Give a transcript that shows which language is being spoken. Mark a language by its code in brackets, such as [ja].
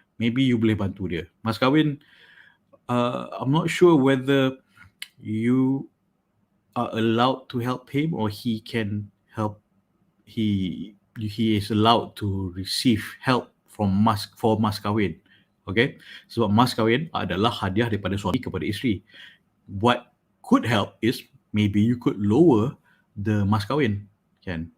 [en] maybe you [ms] boleh bantu dia. [en] Mas kahwin, I'm not sure whether you are allowed to help him or he can help. He is allowed to receive help for mas kahwin. [ms] Okay, sebab mas kahwin adalah hadiah daripada suami kepada isteri. [en] What could help is maybe you could lower the mas kahwin, kan?